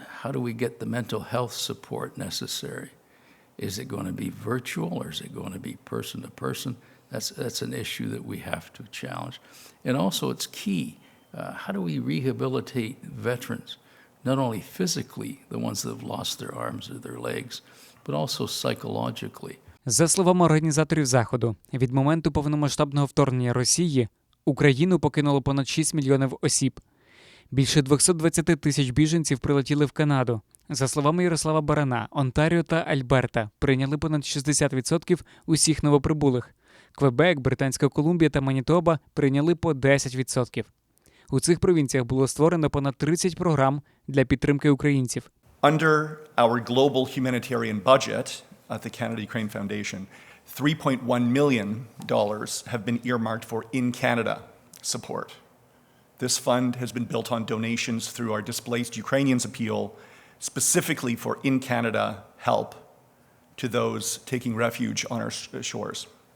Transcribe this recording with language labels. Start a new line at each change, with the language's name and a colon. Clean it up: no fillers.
English: How do we get the mental health support necessary? Is it going to be virtual or is it going to be person to person? That's an issue that we have to challenge. And also it's key. How do we rehabilitate veterans, not only physically, the ones that have lost their arms or their legs, but also psychologically?
Ukrainian: За словами організаторів заходу, від моменту повномасштабного вторгнення Росії Україну покинуло понад 6 мільйонів осіб. Більше 220 тисяч біженців прилетіли в Канаду. За словами Ярослава Барана, Онтаріо та Альберта прийняли понад 60% усіх новоприбулих. Квебек, Британська Колумбія та Манітоба прийняли по 10%. У цих провінціях було створено понад 30 програм для підтримки українців.
English: Under our global humanitarian budget at the Canada-Ukraine Foundation, $3.1 million have been earmarked for in-Canada support. This fund has been built on donations through our Displaced Ukrainians Appeal, specifically for in-Canada help to those taking refuge on our shores.